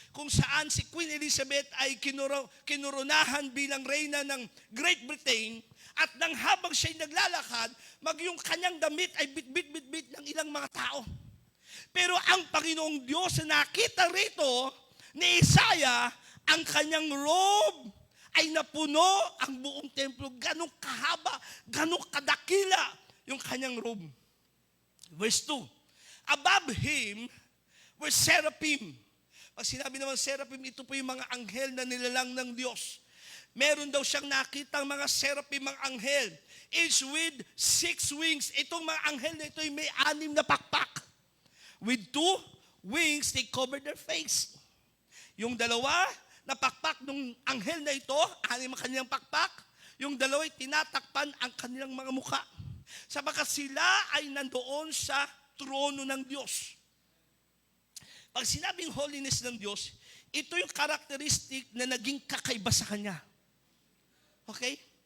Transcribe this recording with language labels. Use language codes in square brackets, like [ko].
[tl] Kung saan si Queen Elizabeth ay kinurunahan bilang reyna ng Great Britain at nang habang siya'y naglalakad, yung kanyang damit ay bit-bit ng ilang mga tao. Pero ang Panginoong Diyos na nakita rito ni Isaiah, ang kanyang robe ay napuno ang buong templo. Ganong kahaba, ganong kadakila yung kanyang robe. [en] Verse 2, above him were seraphim. [tl] Pag sinabi naman seraphim, ito po yung mga anghel na nilalang ng Diyos. Meron daw siyang nakitang mga seraphim, mga anghel, [en] each with 6 wings. [tl] Itong mga anghel na ito ay may 6 na pakpak. [en] With 2 wings, they covered their face. [tl] Yung dalawa na pakpak ng anghel na ito, 6 ang kanilang pakpak. Yung dalawa ay tinatakpan ang kanilang mga mukha. Sapagkat sila ay nandoon sa trono ng Diyos. Pag sinabing holiness ng Diyos, ito yung karakteristik na naging kakaiba sa Kanya. Okay?